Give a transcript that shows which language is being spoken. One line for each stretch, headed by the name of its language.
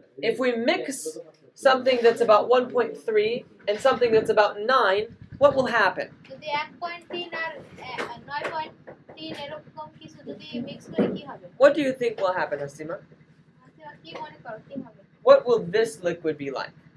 English: If we mix something that's about 1.3 and something that's about 9, what will happen?
Bangla: যদি 1.3 আর 9.3 এরকম কিছু যদি mix করে কি হবে
English: What do you think will happen, Hasima?
Bangla: আচ্ছা কি মনে করো কি হবে
English: What will this liquid be like?